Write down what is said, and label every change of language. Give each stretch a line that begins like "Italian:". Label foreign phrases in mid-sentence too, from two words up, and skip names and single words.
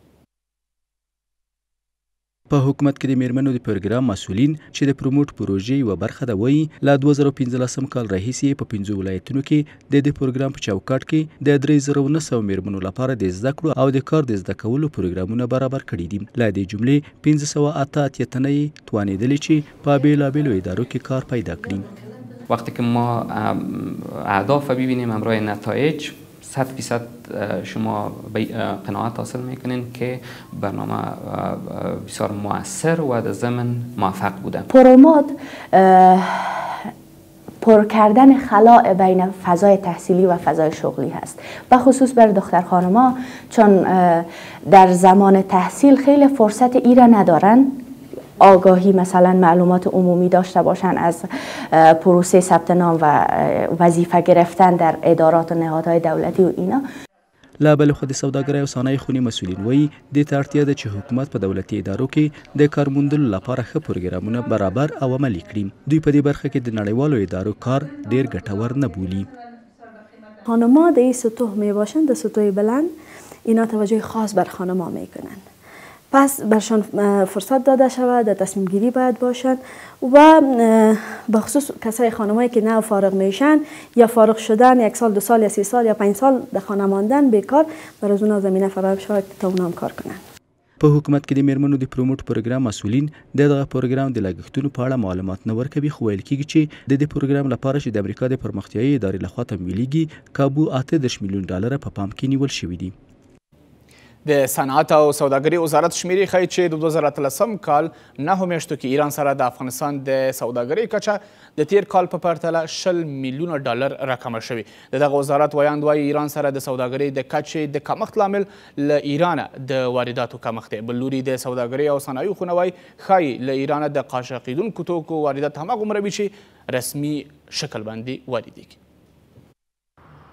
Pashto: په حکومت کې د میرمنو د پروګرام مسؤلین چې د پروموټ پروژې یوه برخه ده وایي له 2015 کال راهیسې په 5 ولایتونو کې د دې پروګرام په چوکاټ کې د 3900 میرمنو لپاره د زده کړو او د کار د زده کولو پروګرامونه برابر کړي دي له دې جملې 588 تنه یې توانېدلې چې په بېلابېلو ادارو کې کار پیدا کړي
Persian: وقتی که ما اهداف ببینیم همراه نتایج 100% شما قناعت حاصل میکنین که برنامه بسیار مؤثر و در ضمن موفق بوده پروموت پر کردن خلاء بین فضای تحصیلی و فضای شغلی هست و خصوص بر دختر خانم‌ها چون در زمان تحصیل خیلی فرصت ای را ندارن آگاهی مثلا معلومات عمومی داشته باشن از پروسه ثبت نام و وظیفه گرفتن در ادارات و نهادهای دولتی و اینا
Pashto: له بل خو د سوداګرۍ او صنایع خونې مسؤلین وایي دې ته اړتیا ده چې حکومت په دولتي ادارو کې د کار موندلو لپاره ښه پروګرامونه برابر او عملي کړي دوی په دې برخه کې د نړیوالو ادارو کار ډیر ګټور نه بولي
Persian: خانم‌ها در این سطوح می باشند در سطوح بلند اینا توجه خاص بر خانم‌ها میکنن پس برشان فرصت داده شود در تصمیم گیری باید باشند و بخصوص کسای خانمایی که نه فارغ میشن یا فارغ شدن 1 سال 2 سال یا 3 سال یا 5 سال در خانه ماندن بیکار برای اونا زمینه فراهم شود تا اونا هم کار کنن
Pashto: په حکومت کې د میرمنو د پروموټ پروګرام مسؤلین دغه پروګرام د لګښتونو په اړه معلومات نه ورکوي خو ویل کېږي چې د دې پروګرام لپاره چې د امریکا د پرمختیایي ادارې لخوا تمویلیږي کابو 8 میلیون ډالر په پام کې نیول شوي دي د صنعت او سوداګرۍ وزارت شمیرې ښیي چې د 2013 کال 9 میاشتو کې ایران سره د افغانستان د سوداګرۍ کچه د تیر کال په پرتله 20 میلیونه ډالر راکمه شوې د دغه وزارت ویاند وایي ایران سره د سوداګرۍ د کچې د کمښت لامل له ایرانه د وارداتو کمښت دی بل لوري د سوداګرۍ او صنایعو خونه وایي ښایي له ایرانه د قاچاقېدونکو توکو واردات هماغومره وي چې رسمي شکل باندې واردېږي